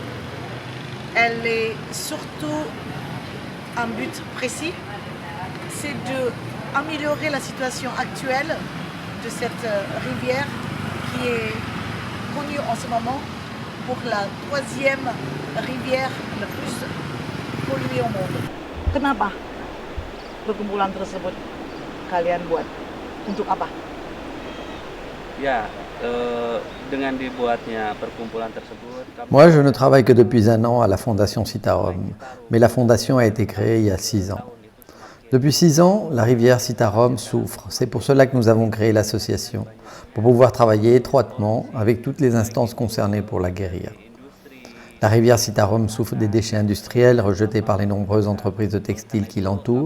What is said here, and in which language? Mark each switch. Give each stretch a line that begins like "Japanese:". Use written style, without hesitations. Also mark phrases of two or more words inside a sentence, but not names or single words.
French: Elle est surtout un but précis, c'est d'améliorer la situation actuelle de cette rivière qui est connue en ce moment pour la 3e rivière la plus polluée au monde.
Indonesian: Kenapa perkumpulan tersebut kalian buat? Untuk apa? Ya, dengan dibuatnya perkumpulan tersebut.
French: Moi, je ne travaille que depuis 1 an à la Fondation Citarum, mais la fondation a été créée il y a 6 ans. Depuis 6 ans, la rivière Citarum souffre. C'est pour cela que nous avons créé l'association, pour pouvoir travailler étroitement avec toutes les instances concernées pour la guérir. La rivière Citarum souffre des déchets industriels rejetés par les nombreuses entreprises de textiles qui l'entourent.